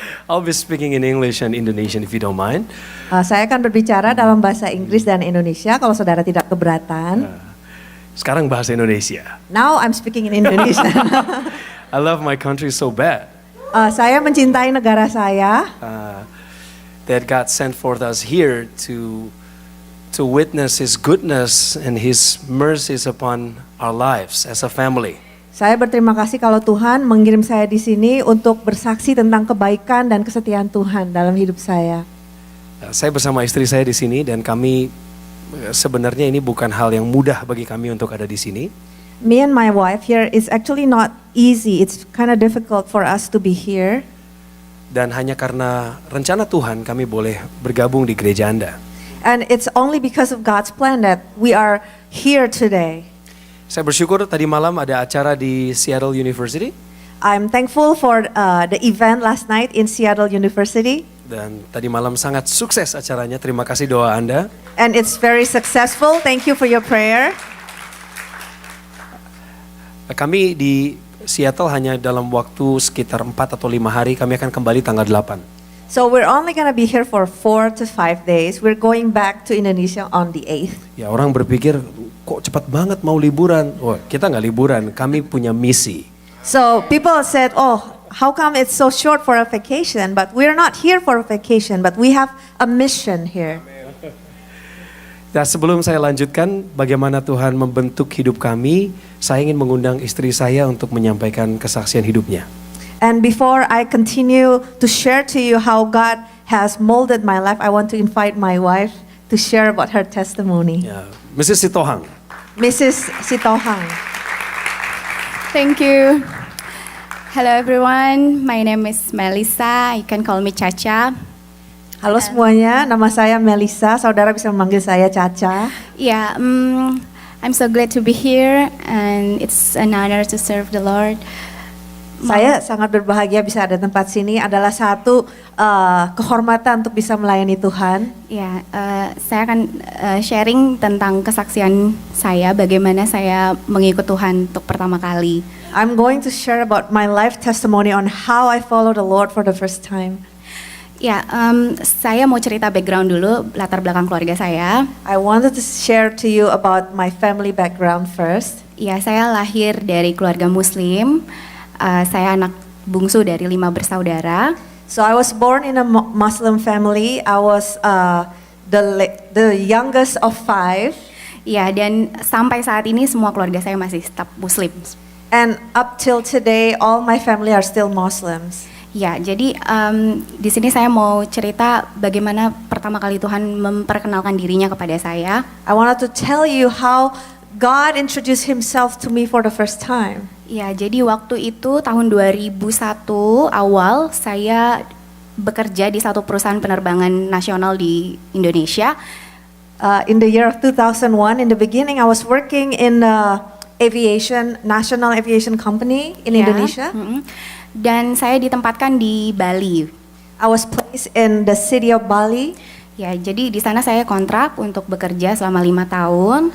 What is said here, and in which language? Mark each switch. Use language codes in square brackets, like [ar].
[en] I'll be speaking in English and Indonesian if you don't mind. [id] Saya akan berbicara dalam bahasa Inggris dan Indonesia kalau saudara tidak keberatan. Sekarang bahasa Indonesia. [en] Now I'm speaking in Indonesian. I love my country so bad. [id] Saya mencintai negara saya. [en] That God sent forth us here to witness His goodness and His mercies upon our lives as a family. [id] Saya berterima kasih kalau Tuhan mengirim saya di sini untuk bersaksi tentang kebaikan dan kesetiaan Tuhan dalam hidup saya. Saya bersama istri saya di sini dan kami sebenarnya ini bukan hal yang mudah bagi kami untuk ada di sini. [en] Me and my wife here is actually not easy. It's kind of difficult for us to be here. [id] Dan hanya karena rencana Tuhan kami boleh bergabung di gereja Anda. [en] And it's only because of God's plan that we are here today. [id] Saya bersyukur tadi malam ada acara di Seattle University. [en] I'm thankful for the event last night in Seattle University. [id] Dan tadi malam sangat sukses acaranya. Terima kasih doa Anda. [en] And it's very successful. Thank you for your prayer. [id] Kami di Seattle hanya dalam waktu sekitar 4 atau 5 hari, kami akan kembali tanggal 8. [en] So we're only gonna be here for 4 to 5 days. We're going back to Indonesia on the 8th. [id] Ya orang berpikir kok cepat banget mau liburan. Wah, kita nggak liburan, kami punya misi. [en] So people said, oh, how come it's so short for a vacation? But we're not here for a vacation, but we have a mission here. [id] Nah, sebelum saya lanjutkan bagaimana Tuhan membentuk hidup kami, saya ingin mengundang istri saya untuk menyampaikan kesaksian hidupnya. [en] And before I continue to share to you how God has molded my life, I want to invite my wife to share about her testimony. [id] Ya, Mrs. Sitohang. Mrs. Sitohang. [en] Thank you. Hello everyone, my name is Melissa. You can call me Caca. [id] Halo semuanya, nama saya Melissa. Saudara bisa memanggil saya Caca. [en] Yeah, I'm so glad to be here and it's an honor to serve the Lord. [id] Saya sangat berbahagia bisa ada tempat sini. Adalah satu kehormatan untuk bisa melayani Tuhan. Ya, saya akan sharing tentang kesaksian saya, bagaimana saya mengikut Tuhan untuk pertama kali. [en] I'm going to share about my life testimony on how I follow the Lord for the first time. [id] Ya, saya mau cerita background dulu, latar belakang keluarga saya. [en] I wanted to share to you about my family background first. [id] Ya, saya lahir dari keluarga Muslim. Saya anak bungsu dari 5 bersaudara. [en] So I was born in a Muslim family. I was the youngest of 5. [id] Ya, dan sampai saat ini semua keluarga saya masih tetap Muslim. [en] And up till today, all my family are still Muslims. [id] Ya, jadi di sini saya mau cerita bagaimana pertama kali Tuhan memperkenalkan dirinya kepada saya. [en] I wanted to tell you how God introduced Himself to me for the first time. [id] Ya, jadi waktu itu tahun 2001 awal saya bekerja di satu perusahaan penerbangan nasional di Indonesia. [en] In the year of 2001, in the beginning, I was working in national aviation company in Indonesia. [id] Dan saya ditempatkan di Bali. [en] I was placed in the city of Bali. [id] Ya, jadi di sana saya kontrak untuk bekerja selama 5 tahun.